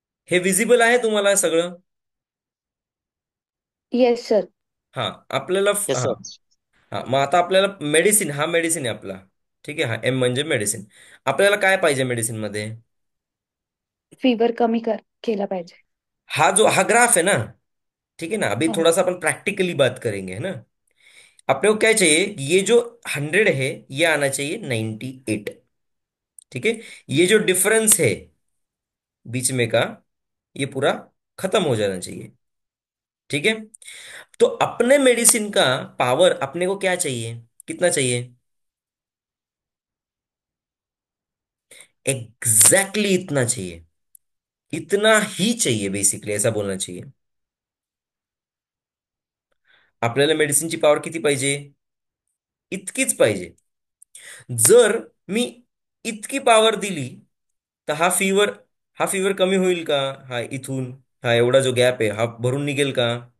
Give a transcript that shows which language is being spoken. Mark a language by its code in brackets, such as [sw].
[mr] हे विजिबल आहे तुम्हाला सगळं? [en] Yes sir. [mr] हा, आपल्याला [en] Yes हा. Sir. [mr] हा, मग आता आपल्याला मेडिसिन, हा मेडिसिन आहे आपला. ठीक आहे, हा एम म्हणजे मेडिसिन. आपल्याला काय पाहिजे मेडिसिन मध्ये? फीवर कमी केला पाहिजे. हा जो हा [hi] ग्राफ है ना, ठीक है ना, अभी हाँ. थोड़ा सा अपन प्रैक्टिकली बात करेंगे, है ना. अपने को क्या चाहिए? ये जो 100 है, ये आना चाहिए 98. ठीक है, ये जो डिफरेंस है बीच में का, ये पूरा खत्म हो जाना चाहिए. ठीक है, तो अपने मेडिसिन का पावर अपने को क्या चाहिए? कितना चाहिए? एग्जैक्टली exactly इतना चाहिए. इतना ही चाहिए, बेसिकली ऐसा बोलना चाहिए. [mr] आपल्याला मेडिसिनची पॉवर किती पाहिजे? इतकीच पाहिजे. जर मी इतकी पॉवर दिली, तर हा फीवर कमी होईल का? हा इथून, हा एवढा जो गॅप आहे हा भरून निघेल का?